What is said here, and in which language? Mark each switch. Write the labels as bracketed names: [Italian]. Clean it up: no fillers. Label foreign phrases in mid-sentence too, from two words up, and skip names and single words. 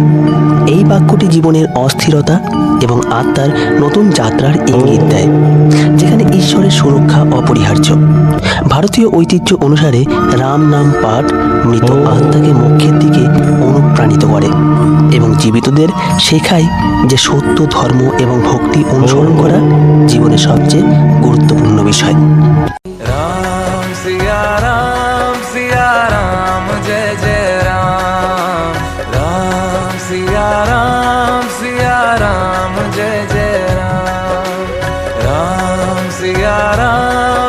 [Bangla] এই বাক্যটি জীবনের অস্থিরতা এবং আত্মার নতুন যাত্রার ইঙ্গিত দেয়, যেখানে ঈশ্বরের সুরক্ষা অপরিহার্য। ভারতীয় ঐতিহ্য অনুসারে রাম নাম পাঠ মৃত আত্মাকে মোক্ষের দিকে অনুপ্রাণিত করে এবং জীবিতদের শেখায় যে সত্য, ধর্ম এবং ভক্তি অনুসরণ করা জীবনের সবচেয়ে গুরুত্বপূর্ণ বিষয়। [Hindi] राम सिया राम जय जय राम। राम सिया राम जय जय राम। राम सिया राम